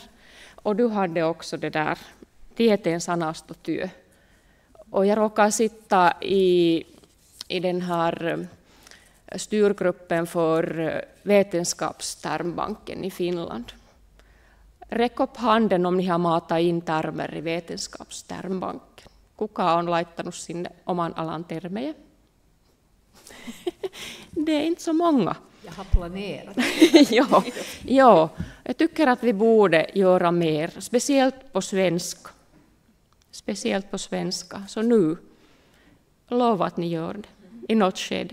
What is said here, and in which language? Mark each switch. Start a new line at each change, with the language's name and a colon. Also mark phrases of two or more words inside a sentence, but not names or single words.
Swedish: Och du hade också det där,
Finnish: tieteen sanastotyö.
Swedish: Och jag råkar sitta i den här styrgruppen för vetenskapstermbanken i Finland. Räck upp handen om ni har matat in termer i vetenskapstermbanken.
Finnish: Kuka on laittanut sinne oman alan termejä?
Swedish: Det är inte så många. Jag har planerat. ja, jag tycker att vi borde göra mer, speciellt på svenska. Så nu, lova att ni gör det i något skede.